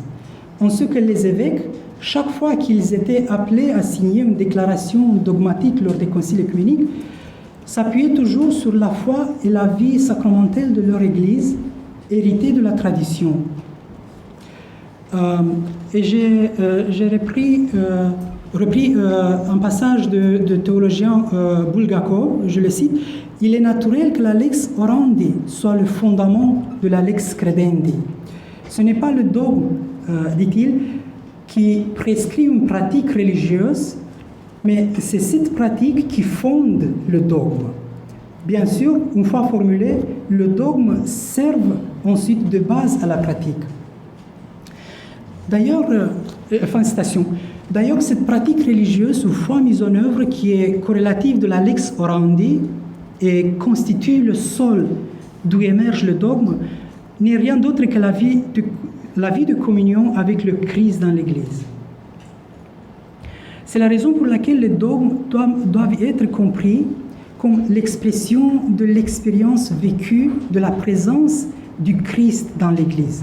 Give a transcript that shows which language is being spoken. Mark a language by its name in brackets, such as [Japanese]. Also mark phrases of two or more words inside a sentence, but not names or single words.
[French] En ce que les évêques, chaque fois qu'ils étaient appelés à signer une déclaration dogmatique lors des conciles œcuméniques, s'appuyaient toujours sur la foi et la vie sacramentelle de leur Église, héritée de la tradition. Et j'ai repris un passage de théologien Bulgakov, je le cite: « Il est naturel que la [Latin] lex orandi [French] soit le fondement de la [Latin] lex credendi. [French] Ce n'est pas le dogme, dit-il, qui prescrit une pratique religieuse, mais c'est cette pratique qui fonde le dogme. Bien sûr, une fois formulé, le dogme sert ensuite de base à la pratique. » D'ailleurs, fin de citation. D'ailleurs, cette pratique religieuse ou foi mise en œuvre qui est corrélative de la [Latin] lex orandi [French] et constitue le sol d'où émerge le dogme n'est rien d'autre que la vie de communion avec le Christ dans l'Église. C'est la raison pour laquelle les dogmes doivent être compris comme l'expression de l'expérience vécue de la présence du Christ dans l'Église.